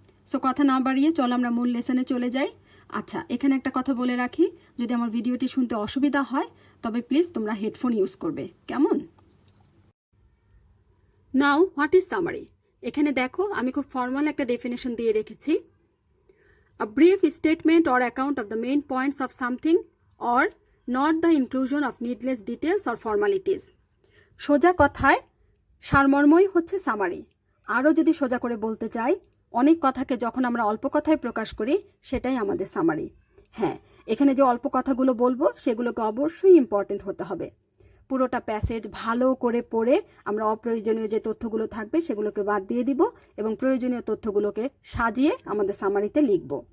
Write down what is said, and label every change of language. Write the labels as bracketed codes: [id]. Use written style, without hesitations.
[bn] So কথা না বাড়িয়ে চলো আমরা মূল লেসনে চলে যাই। আচ্ছা, এখানে একটা কথা বলে রাখি, যদি আমার ভিডিওটি শুনতে অসুবিধা হয় তবে প্লিজ তোমরা হেডফোন ইউজ করবে, কেমন? [en] Now what is summary? [bn] এখানে দেখো আমি খুব ফর্মাল একটা ডেফিনেশন দিয়ে রেখেছি। [en] A brief statement or account of the main points of something or not the inclusion of needless details or formalities. [bn] সোজা কথায় সারমর্মই হচ্ছে সামারি। আরও যদি সোজা করে বলতে চাই, অনেক কথাকে যখন আমরা অল্প কথায় প্রকাশ করি সেটাই আমাদের সামারি। হ্যাঁ, এখানে যে অল্প কথাগুলো বলবো সেগুলোকে অবশ্যই ইম্পর্টেন্ট হতে হবে। পুরোটা প্যাসেজ ভালো করে পড়ে আমরা অপ্রয়োজনীয় যে তথ্যগুলো থাকবে সেগুলোকে বাদ দিয়ে দিব এবং প্রয়োজনীয় তথ্যগুলোকে সাজিয়ে আমাদের সামারিতে লিখব।